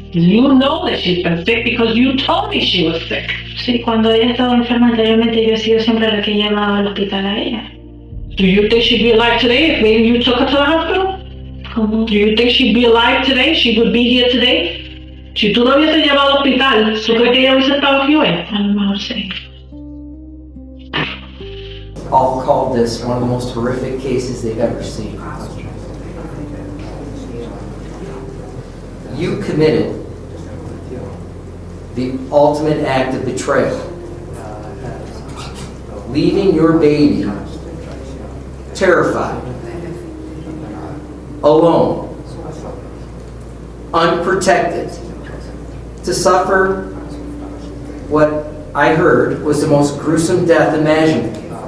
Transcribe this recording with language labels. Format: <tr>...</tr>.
<en>You know that she's been sick because you told me she was sick.</en> <es>Sí, cuando ella estaba enferma anteriormente, yo he sido siempre la que llevaba al hospital a ella.</es> <en>Do you think she'd be alive today if maybe you took her to the hospital?</en> <es>¿Cómo?</es> <en>Do you think she'd be alive today? She would be here today?</en> <es>Si tú no hubiese llevado al hospital, ¿tú crees que ella hubiese estado aquí hoy? A lo mejor sí.</es> <en>All called this one of the most horrific cases they've ever seen. You committed the ultimate act of betrayal, leaving your baby terrified, alone, unprotected, to suffer what I heard was the most gruesome death imaginable.</en>